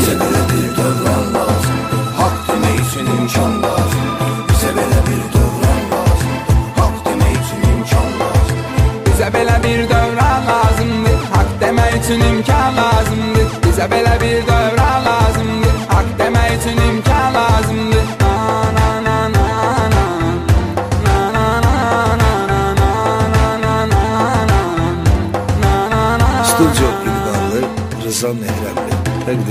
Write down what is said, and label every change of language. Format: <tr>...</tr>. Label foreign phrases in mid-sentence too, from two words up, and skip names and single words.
<tr>Böyle bir dövran lazım, hak demek için imkan lazım. Bize böyle bir dövran lazım, hak demek için imkan lazım.</tr> <az>Bizə belə bir dövran lazımdır, haqq demək üçün imkan lazımdır. Bizə belə bir dövran lazımdır, haqq demək üçün imkan lazımdır. Stüdyo İlgarlı Rıza Mehremli təqdim.</az>